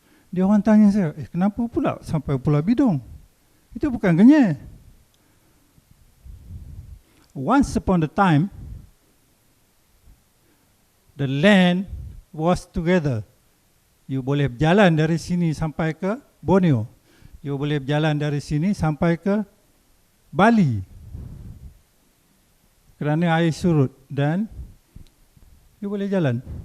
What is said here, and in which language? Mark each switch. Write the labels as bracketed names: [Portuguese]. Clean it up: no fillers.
[Malay] Dia orang tanya saya, kenapa pula sampai Pulau Bidong? Itu bukan Kenyir. [English] Once upon a time, the land was together. [Malay] You boleh berjalan dari sini sampai ke Borneo. You boleh berjalan dari sini sampai ke Bali. Kerana air surut dan you boleh jalan.